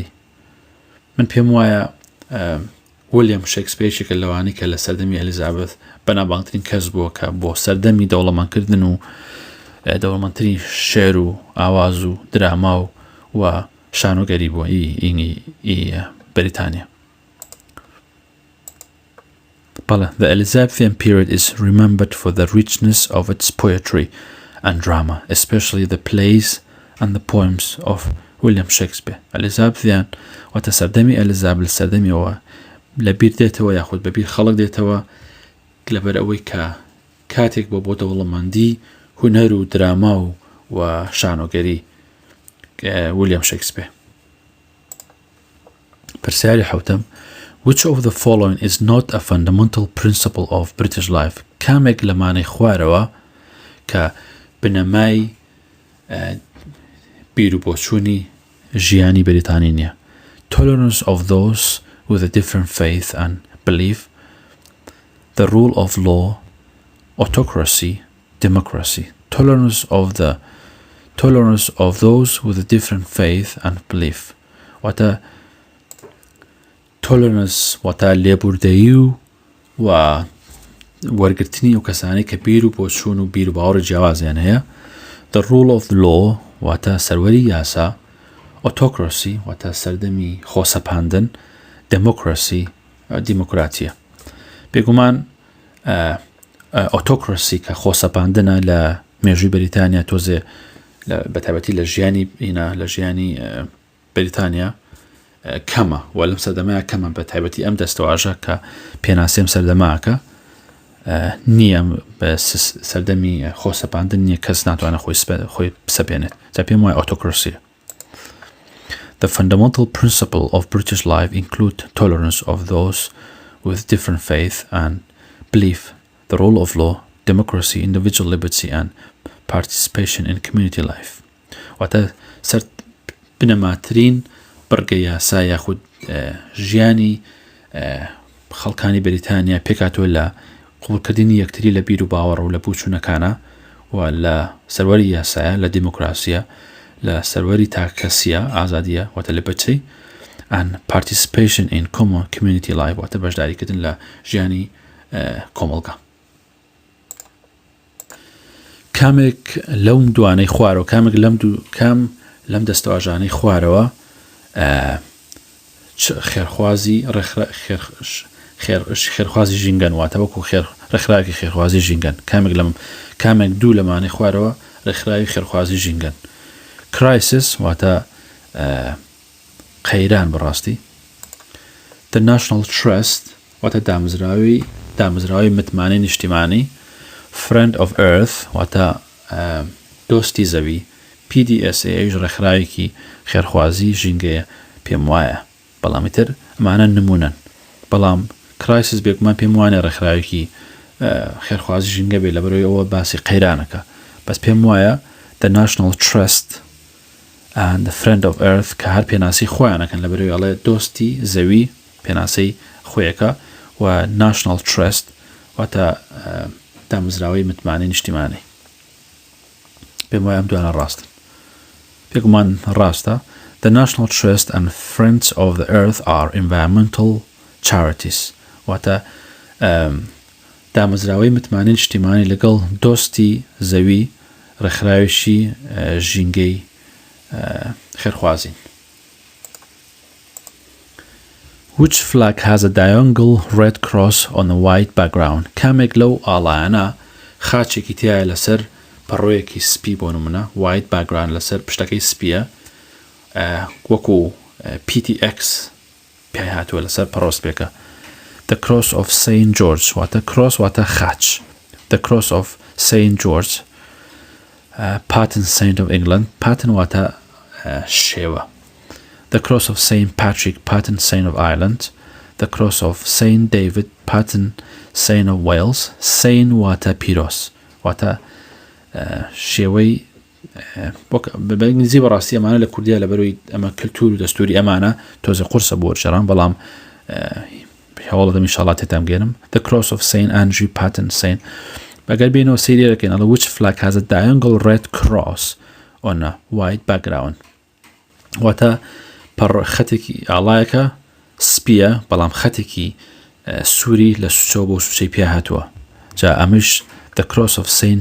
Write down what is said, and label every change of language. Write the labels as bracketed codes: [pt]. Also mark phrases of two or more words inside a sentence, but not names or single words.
[ckb] من پێم وایە ویلیام شێکسپیرێکێکە لەوانی کە لە سەردەمی ئەلیزابێث بەنابانگترین کەس بووە کە بۆ سەردەمی دەوڵەمەندکردن و دەوڵەمەندترین شێر و ئاواز و دراما و شانۆگەری بووە بەریتانیا. [en] The Elizabethan period is remembered for the richness of its poetry and drama, especially the plays and the poems of William Shakespeare. [ckb] Elizabethan واتە سەردەمی ئەلیزابێث سەردەمیەوە لەبیر دێتەوە یاخود بەبیر خەڵک دێتەوە لەبەر ئەوەی کە کاتێک بۆ دەوڵەمەندی هونەر و دراما و شانۆگەری ویلیام شێکسپیر. پرسیاری حەوتەم [en] Which of the following is not a fundamental principle of British life? [ckb] کامێک لەمانەی خوارەوە کە بنەمای بیر و بۆچوونی ژیانی بەریتانی نییە. [en] Tolerance of those with a different faith and belief, the rule of law, autocracy, democracy. Tolerance of those with a different faith and belief. [ckb] واتە tolerance واتە لێبوردەیی و وەرگرتنی ئەو کەسانەی کە بیر و بۆچوون و بیر و باوەڕی جیاوازیان هەیە. [en] The rule of law [ckb] واتە سەروەری یاسا. Autocracy واتە سەردەمی خۆسەپاندن. Democracy دیموکراتیە. بێگومان autocracy کە خۆسەپاندنە لە مێژووی بەریتانیا تۆزێ بەتایبەتی لە ژیانی بەریتانیا کەمە و لەم سەردەمایە کەمە بەتایبەتی ئەم دەستەواژە کە پێناسێم سەردەماکە نییە بە سەردەمی خۆسەپاندن نییە کەس ناتوانە خۆی بسەپێنێت جا پێم وایە autocracy. [en] The fundamental principle of British life include tolerance of those with different faith and belief, the rule of law, democracy, individual liberty and participation in community life. [ckb] واتە سەر بنەماترین بڕگە یاسا یاخود ژیانی خەڵکانی بەریتانیا پێکاتۆ لە قوڵکردنی یەکتری لە بیر و باوەڕ و لە بووچوونەکانە و لە سەروەری یاسایە لە دیموکراسیە لە سەروەری تاکەسیە ئازادیە واتە [en] liberty and participation in common community life [ckb] واتە بەشداریکردن لە ژیانی کۆمەڵگە. کامێک لەم دوانەی خوارەوە کام لەم دەستەواژانەی خوارەوە خێرخوازی ژینگەن واتە وەکو ڕێکخراوێکی خێرخوازی ژینگەن. کامێک دوو لەمانەی خوارەوە ڕێکخراوی خێرخوازی ژینگەن. crisis واتە قەیران بەڕاستی. [en] The national trust [ckb] واتە دامزراوی متمانەی نیشتیمانی. [en] friend of earth [ckb] واتە دۆستی زەوی. PDSA ڕێکخراوێکی خێرخوازی ژینگەیە پێم وایە بەڵامی تر ئەمانە نمونەن بەڵام crisis بێگومان پێم وانە ڕێکخراوێکی خێرخوازی ژینگە بێ لەبەرەوەی ئەوە باسی قەیرانەکە بەس پێم وایە [en] the national trust and the friend of earth [ckb] کە هەر پێناسی خۆیانەکەن لەبەرەوەی ئەڵێ دۆستی زەوی پێناسەی خۆیەکە و [en] national trust [ckb] واتە دامزراوەی متمانەی نیشتیمانی. پێم وایە ئەم دوانە ڕاستن. پێگومان ڕاستە. [en] The national trust and friends of the earth are environmental charities [ckb] واتە دامزراوەی متمانەی نیشتیمانی لەگەڵ دۆستی زەوی ڕێکخراوێکی ژینگەی خێرخوازین. [en] Which flag has a diagonal red cross on a white background? [ckb] کامێک لەو ئاڵایانە خاچێکی تایە لەسەر پەڕۆیەکی سپی بۆ نمونە [en] white background [ckb] لەسەر پشتەکەی سپیە وەکو PTX پێی هاتووە لەسەر پەڕۆسپێکە. [en] The cross of St. George واتە cross [ckb] واتە خاچ. [en] The cross of St. George patron saint of England. patron واتە شێوە. The cross of St. Patrick patron saint of Ireland. The cross of St. David patron saint of Wales. [ckb] Saint واتە پیرۆس واتە شێوەی بەنگلیزی بەڕاستی ئەمانە لە کوردیا لەبەرەوەی ئەمە کلتور و دەستوری ئەمانە تۆزە قورسە بۆ وەرشەران بەڵام هەواڵ دەم ئینشاڵڵا تێتام گێنم. [en] The cross of St. Andrew patron saint. [ckb] ئەگەر بینەوە سەیری دەکەین ئەڵێ [en] which flag has a diagonal red cross on a white background [ckb] واتە خەتێکی ئاڵایەکە سپیە بەڵام خەتێکی سووری لە سوچەوە بۆ سوچەی پێ هاتووە جا ئەمش [en] the cross of St.